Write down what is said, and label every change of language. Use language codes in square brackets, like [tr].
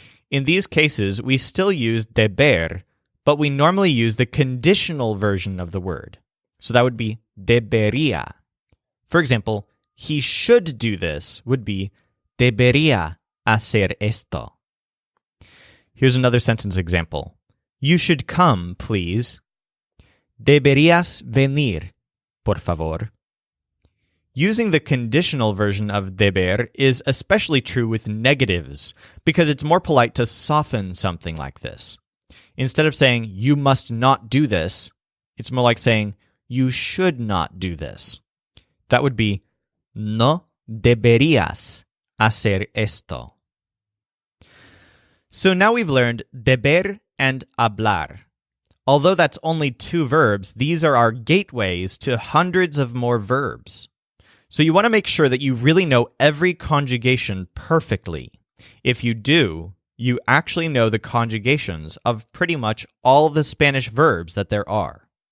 [en] In these cases, we still use deber, but we normally use the conditional version of the word. So that would be debería. For example, he should do this would be [es] debería hacer esto. [en] Here's another sentence example. You should come, please. [es] Deberías venir, por favor. [en] Using the conditional version of deber is especially true with negatives, because it's more polite to soften something like this. Instead of saying, you must not do this, it's more like saying, you should not do this. That would be, [es] no deberías hacer esto. [en] So now we've learned deber and hablar. Although that's only 2 verbs, these are our gateways to hundreds of more verbs. So you want to make sure that you really know every conjugation perfectly. If you do, you actually know the conjugations of pretty much all the Spanish verbs that there are.